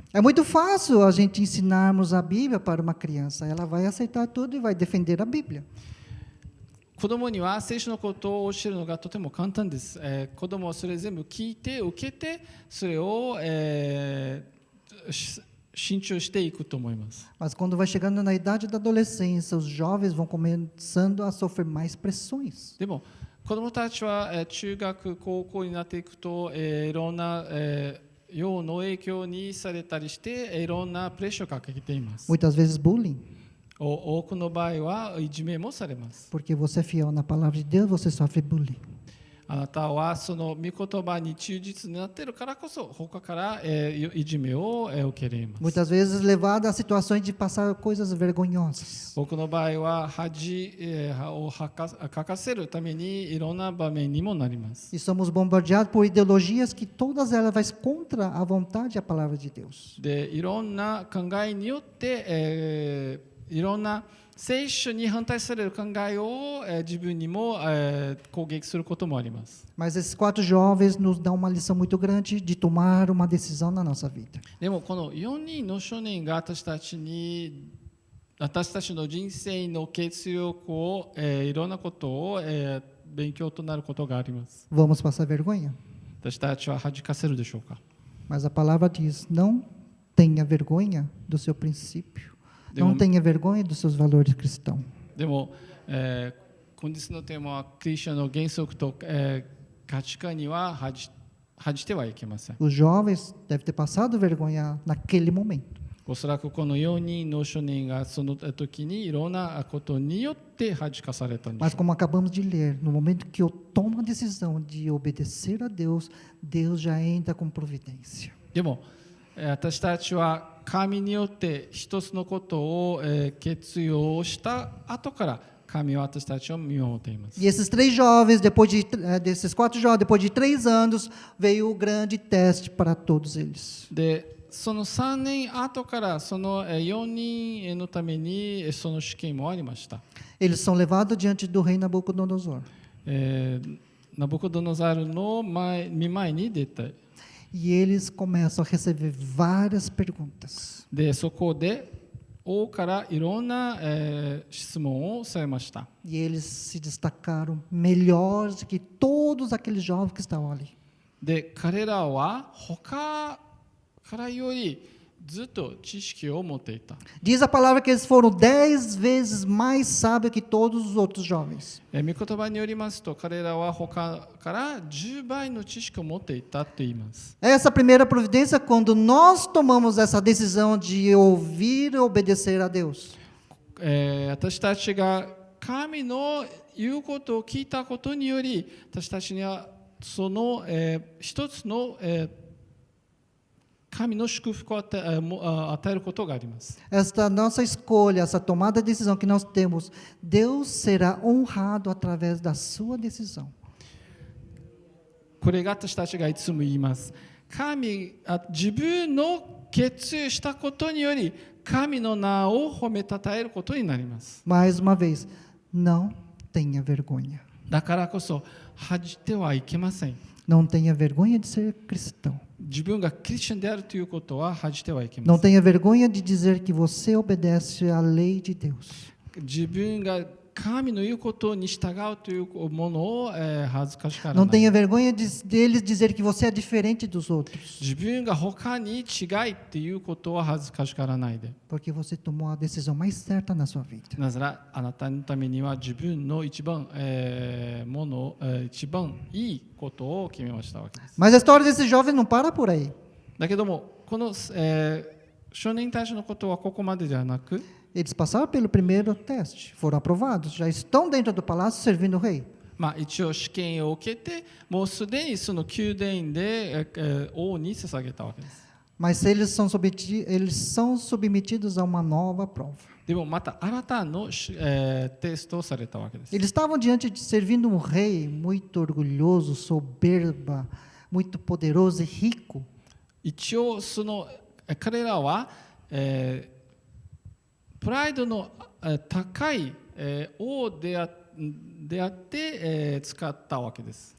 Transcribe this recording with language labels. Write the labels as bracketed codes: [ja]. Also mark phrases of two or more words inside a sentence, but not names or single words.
[pt] É muito fácil a gente ensinarmos a Bíblia para uma criança. Ela vai aceitar tudo e vai defender a Bíblia. [ja] 子供には聖書のことを教えるのがとても簡単です。子供はそれ全部聞いて受けてそれを、信中していくと思います。 [pt] Mas quando vai chegando na idade da adolescência, os jovens vão começando a sofrer mais pressões. [ja] でも子供たちは、中学高校になっていくと、いろんな、世の影響にされたりして、いろんなプレッシャーをかけています。 [pt] Muitas vezes bullying. [ja] 多くの場合はいじめもされます。 [pt] Porque você é fiel na palavra de Deus, você sofre bullying. [ja] あなたはその御言葉に忠実になっているからこそ他から、いじめを、受け入れます。 [pt] Muitas vezes levado a situações de passar coisas vergonhosas. [ja] 僕の場合は恥をかかせるためにいろんな場面にもなります。 [pt] E somos bombardeados por ideologias que todas elas vão contra a vontade e a palavra de Deus. [ja] で、いろんな考えによって、いろんな聖書に反対される考えを、自分にも、攻撃することもあります。 [pt] Mas esses 4 jovens nos dão uma lição muito grande de tomar uma decisão na nossa vida. [ja] でもこの4人の少年が私たちの人生の血力を、いろんなことを、勉強となることがあります。 [pt] Vamos passar vergonha? [ja] 私たちは恥かせるでしょうか。 [pt] Mas a palavra diz: não tenha vergonha do seu princípio. Não tenha vergonha dos seus valores cristãos. [ja] でも、本日のテーマはクリスチャンの原則と、価値観には恥じてはいけません。 [pt] Os jovens devem ter passado vergonha naquele momento. [ja] おそらくこの4人の少年がその時にいろんなことによって恥かされたんで [pt] Mas [ja] す。 [pt] como acabamos de ler, no momento que eu tomo a decisão de obedecer a Deus, Deus já entra com providência. [ja] でも私たちは神によって一つのことを決意をした後から神は私たちを見守っています。 [pt] E esses 3 jovens, desses 4 jovens, depois de 3 anos, veio o grande teste para todos eles. [ja] でその3年後からその4人のためにその試験もありました。 [pt] Eles são levados diante do rei Nabucodonosor. [ja] ナブコドノザルの見舞いに出て [pt] E eles começam a receber várias perguntas. [ja] でそこで王からいろんな、質問をされました。 [pt] E eles se destacaram melhores que todos aqueles jovens que estavam ali. [ja] で彼らは他からよりずっと知識を持っていた。 [pt] Diz a palavra que eles foram 10 vezes mais sábios que todos os outros jovens. [ja] 御言葉によりますと彼らは他から10倍の知識を持っていたと言います。 [pt] Essa primeira providência, quando nós tomamos essa decisão de ouvir e obedecer a Deus. [ja] 私たちが神の言うことを聞いたことにより私たちにはその、一つの、神の祝福を与えることがあります。 [pt] Esta nossa escolha, essa tomada de decisão que nós temos, Deus será honrado através da sua decisão. [ja] これが私たちがいつも言います。自分の決意したことにより神の名を褒めたたえることになります。 [pt] Mais uma vez, não tenha vergonha. [ja] だからこそ恥じてはいけません。 [pt] Não tenha vergonha de ser cristão. [ja] 自分がクリスチャンであるということは恥じてはいけま [pt] Não [ja] せん。 [pt] tenha vergonha de dizer que você obedece à lei de Deus. [ja] 自分が神の言うことに従うというものを、恥ずかしがら [pt] Não [ja] ない。 [pt] tenha vergonha deles dizer que você é diferente dos outros. [ja] 自分が他に違いっていうことは恥ずかしがらないで。 [pt] Porque você tomou a decisão mais certa na sua vida. [ja] なぜならあなたのためには自分の一番、一番いいことを決めましたわけです。 [pt] Mas a história desse jovem não para por aí. [ja] だけどもこの、少年たちのことはここまでではなく、 [pt] Eles passaram pelo primeiro teste, foram aprovados, já estão dentro do palácio servindo o rei. [ja] 一応試験を受けてもうすでにその宮殿で、王に捧げたわけです。 [pt] Mas eles são submetidos a uma nova prova. [ja] でもまた新たな、テストをされたわけです。 [pt] Eles estavam diante de servindo um rei muito orgulhoso, soberba, muito poderoso e rico. [ja] 一応その彼らは、プライドの高い、王であって、使ったわけです。